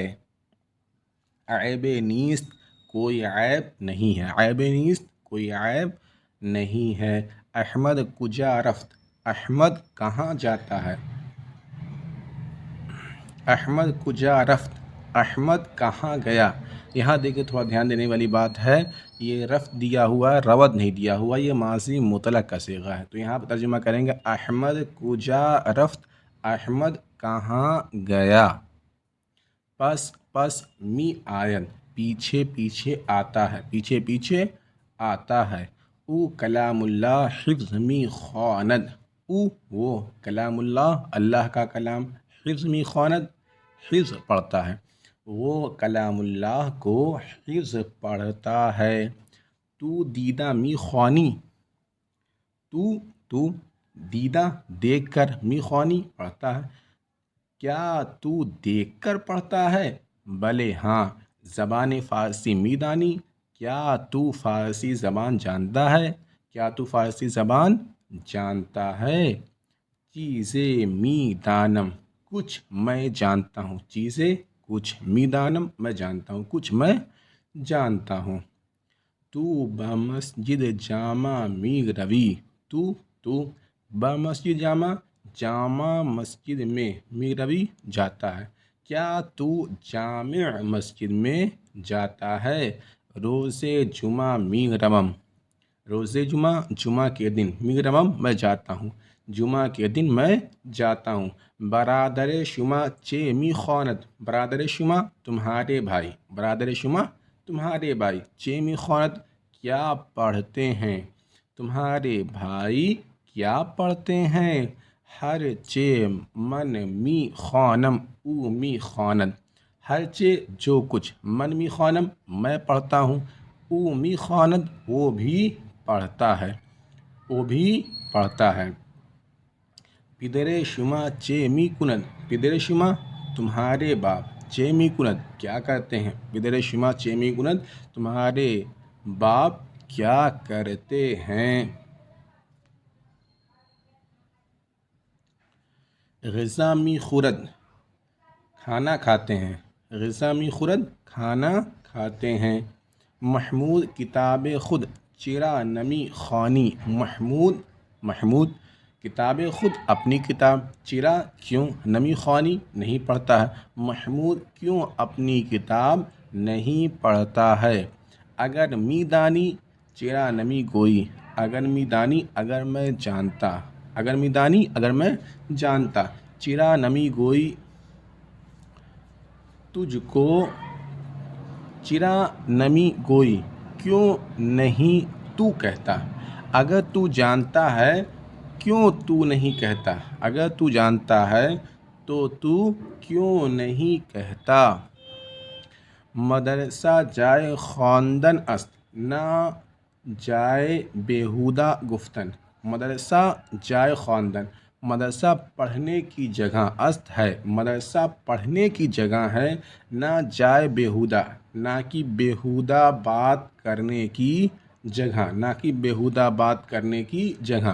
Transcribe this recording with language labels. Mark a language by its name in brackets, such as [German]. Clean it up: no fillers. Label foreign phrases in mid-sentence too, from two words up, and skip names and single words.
[Persian] عیب نیست [Urdu] کوئی عیب نہیں ہے، [Persian] عیب نیست [Urdu] کوئی عیب نہیں ہے۔ [Persian] احمد کجا رفت، [Urdu] احمد کہاں جاتا ہے، [Persian] احمد کجا رفت [Urdu] احمد کہاں گیا۔ یہاں دیکھیں، تھوڑا دھیان دینے والی بات ہے، یہ رفت دیا ہوا ہے، روت نہیں دیا ہوا، یہ ماضی مطلق کا صیغہ ہے، تو یہاں پر ترجمہ کریں گے [Persian] احمد کجا رفت، [Urdu] احمد کہاں گیا۔ [Persian] پس می آید [Urdu] پیچھے پیچھے آتا ہے، پیچھے پیچھے آتا ہے۔ [Persian] او کلام اللہ حفظ می خواند، او [Urdu] وہ کلام اللہ، اللہ کا کلام، [Persian] حفظ می خواند [Urdu] حفظ پڑھتا ہے، وہ کلام اللہ کو حفظ پڑھتا ہے۔ [Persian] تو دیدہ می خوانی، تو دیدہ [Urdu] دیکھ کر، [Persian] می خوانی [Urdu] پڑھتا ہے، کیا تو دیکھ کر پڑھتا ہے۔ [Persian] بلے ہاں۔ زبان فارسی می دانی، [Urdu] کیا تو فارسی زبان جانتا ہے؟ کیا تو فارسی زبان جانتا ہے؟ [Persian] چیزیں می دانم، [Urdu] کچھ میں جانتا ہوں. [Persian] چیزیں کچھ، می دانم [Urdu] میں جانتا ہوں، کچھ میں جانتا ہوں. [Persian] تو بمسجد جامع می روی، تو بمسجد جامع [Urdu] مسجد میں [Persian] می روی [Urdu] جاتا ہے. کیا تو جامع مسجد میں جاتا ہے؟ [Persian] روز جمعہ می روم، روز جمعہ [Urdu] کے دن، [Persian] می روم [Urdu] میں جاتا ہوں، جمعہ کے دن میں جاتا ہوں. [Persian] برادر شما چه میخواند، برادر شما [Urdu] تمہارے بھائی، [Persian] برادر شما [Urdu] تمہارے بھائی، [Persian] چه میخواند [Urdu] کیا پڑھتے ہیں، تمہارے بھائی کیا پڑھتے ہیں. [Persian] ہر چه من میخوانم او میخواند، ہر چه [Urdu] جو کچھ، [Persian] من میخوانم [Urdu] میں پڑھتا ہوں، [Persian] او میخواند [Urdu] وہ بھی پڑھتا ہے، وہ بھی پڑھتا ہے. [Persian] پدر شما چه میکند، پدر شما [Urdu] تمہارے باپ، [Persian] چه میکند [Urdu] کیا کرتے ہیں، [Persian] پدر شما چه میکند [Urdu] تمہارے باپ کیا کرتے ہیں. [Persian] غذا میخورد، [Urdu] کھانا کھاتے ہیں، [Persian] غذا میخورد [Urdu] کھانا کھاتے ہیں. [Persian] محمود کتاب خود چرا نمی خوانی، [Urdu] محمود [Persian] کتاب خود [Urdu] اپنی کتاب، چرا کیوں، [Persian] نمی خوانی [Urdu] نہیں پڑھتا ہے، محمود کیوں اپنی کتاب نہیں پڑھتا ہے. [Persian] اگر می دانی چرا نمی گوئی، اگر می دانی [Urdu] اگر میں جانتا، [Persian] اگر می دانی [Urdu] اگر میں جانتا، [Persian] چرا نمی گوئی [Urdu] تجھ کو، [Persian] چرا نمی گوئی [Urdu] کیوں نہیں تو کہتا. اگر تو جانتا ہے کیوں تو نہیں کہتا، اگر تو جانتا ہے تو کیوں نہیں کہتا. [Persian] مدرسہ جائے خواندن است نہ جائے بیہودہ گفتن، مدرسہ جائے خواندن، [Urdu] مدرسہ پڑھنے کی جگہ [Persian] است [Urdu] ہے، مدرسہ پڑھنے کی جگہ ہے. [Persian] نہ جائے بیہودہ، [Urdu] نہ کہ بیہودہ بات کرنے کی جگہ، نہ کہ بیہودہ بات کرنے کی جگہ.